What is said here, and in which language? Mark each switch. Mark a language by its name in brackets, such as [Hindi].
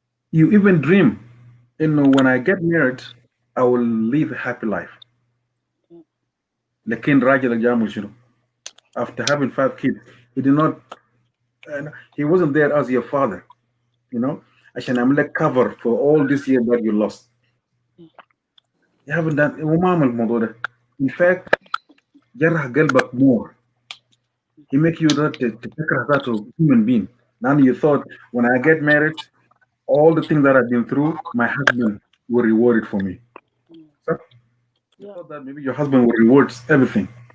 [English] You even dream, when I get married, I will live a happy life. [Arabic] لكن راجل جامل شنو? [English] After having 5 kids, he did not, he wasn't there as your father, [Arabic] عشان أعمل لك [English] cover for all this year that you lost. You haven't done [Arabic] وما عمل الموضوع ده. [English] In fact, [Arabic] جرح قلبك [English] more. He make you that [Arabic] تكره ذاته [English] human being. Now you thought, when I get married, all the things that I've been through, my husband will reward it for me. So you thought that maybe your husband will reward everything.